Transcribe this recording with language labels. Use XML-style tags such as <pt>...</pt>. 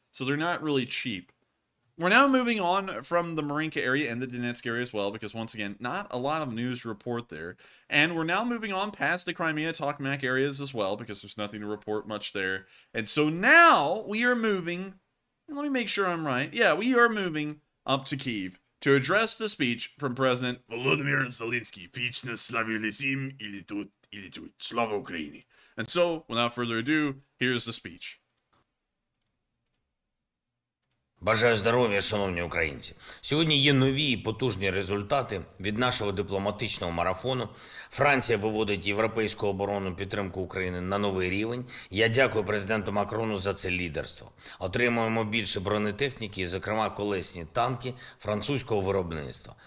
<en>so they're not really cheap. We're now moving on from the Marinka area and the Donetsk area as well, because once again, not a lot of news to report there. And we're now moving on past the Crimea, Tokmak areas as well, because there's nothing to report much there. And so now we are moving, and let me make sure I'm right. Yeah, we are moving up to Kyiv to address the speech from President Volodymyr Zelenskyy.</en> <uk>Вічна слава всім, і тут, слава Україні.</uk> <en>And so, without further ado, here's the speech.</en> <uk>Бажаю здоров'я, шановні українці. Сьогодні є нові і потужні результати від нашого дипломатичного марафону. Франція виводить європейську оборонну підтримку України на новий рівень. Я дякую президенту Макрону за це лідерство. Отримуємо більше бронетехніки, зокрема колесні танки французького виробництва.</uk>